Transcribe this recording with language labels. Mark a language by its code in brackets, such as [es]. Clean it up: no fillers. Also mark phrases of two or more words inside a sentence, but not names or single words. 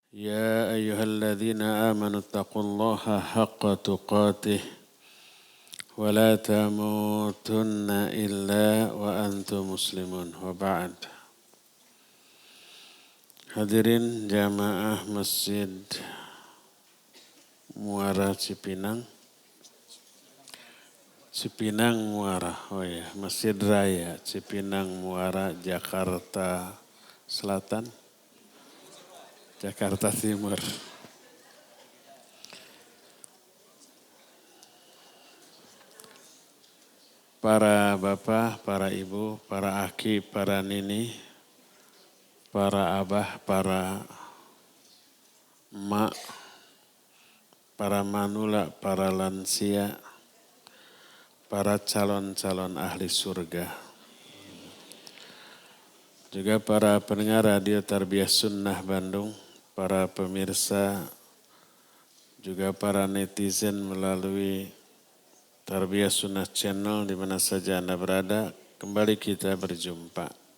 [ar] يا أيها الذين آمنوا اتقوا الله حق تقاته ولا تموتن إلا وأنتم مسلمون وبعد. [id] Hadirin jamaah Masjid Muara Cipinang Muara, Masjid Raya Cipinang Muara, Jakarta Selatan, Jakarta Timur. Para bapak, para ibu, para aki, para nini, para abah, para emak, para manula, para lansia, para calon-calon ahli surga. Juga para pendengar radio Tarbiyah Sunnah Bandung, para pemirsa, juga para netizen melalui Tarbiyah Sunnah Channel di mana saja Anda berada, kembali kita berjumpa.